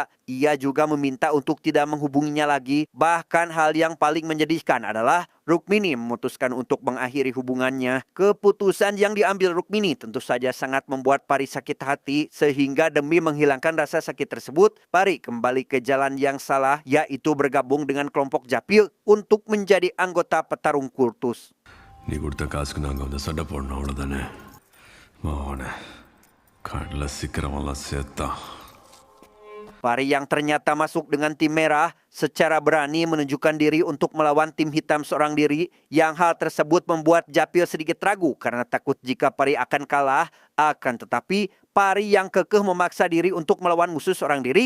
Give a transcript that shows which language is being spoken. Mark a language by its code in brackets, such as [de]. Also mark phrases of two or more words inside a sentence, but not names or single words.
[id] Ia juga meminta untuk tidak menghubunginya lagi. Bahkan hal yang paling menyedihkan adalah Rukmini memutuskan untuk mengakhiri hubungannya. Keputusan yang diambil Rukmini tentu saja sangat membuat Pari sakit hati, sehingga demi menghilangkan rasa sakit tersebut, Pari kembali ke jalan yang salah, yaitu bergabung dengan kelompok Japil untuk menjadi anggota petarung kultus. [ta] நீ கொடுத்த காசுக்கு நாங்கள் வந்து சண்டை போடணும் அவ்வளோதானே மோனே கடலை சீக்கிரமெல்லாம் சேர்த்தா. [id] Pari yang ternyata masuk dengan tim merah secara berani menunjukkan diri untuk melawan tim hitam seorang diri, yang hal tersebut membuat Japil sedikit ragu karena takut jika Pari akan kalah. Akan tetapi Pari yang kekeh memaksa diri untuk melawan musuh seorang diri.